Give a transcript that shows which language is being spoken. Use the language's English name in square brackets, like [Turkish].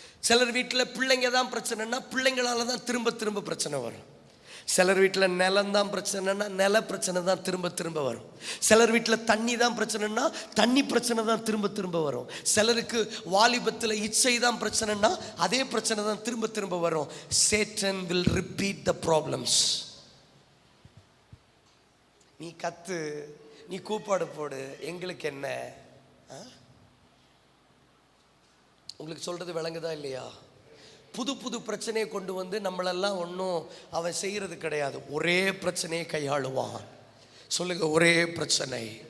[Tamil] சிலர் வீட்டில் பிள்ளைங்க தான் பிரச்சனைனா பிள்ளைங்களால தான் திரும்ப திரும்ப பிரச்சனை வரும். சிலர் வீட்டில் நிலம் தான் பிரச்சனைனா நில பிரச்சனை தான் திரும்ப திரும்ப வரும். சிலர் வீட்டில் தண்ணி தான் பிரச்சனைனா தண்ணி பிரச்சனை தான் திரும்ப திரும்ப வரும். சிலருக்கு வாலிபத்தில் இச்சை தான் பிரச்சனைனா அதே பிரச்சனை தான் திரும்ப திரும்ப வரும். [English] Satan will repeat the problems. [Tamil] நீ கத்து, நீ கூப்பாடு போடு, எங்களுக்கு என்ன? உங்களுக்கு சொல்றது விளங்குதா இல்லையா? புது புது பிரச்சனையை கொண்டு வந்து நம்மளெல்லாம் ஒன்றும் அவன் செய்கிறது கிடையாது. ஒரே பிரச்சனையை கையாளுவான். சொல்லுங்க, ஒரே பிரச்சனை.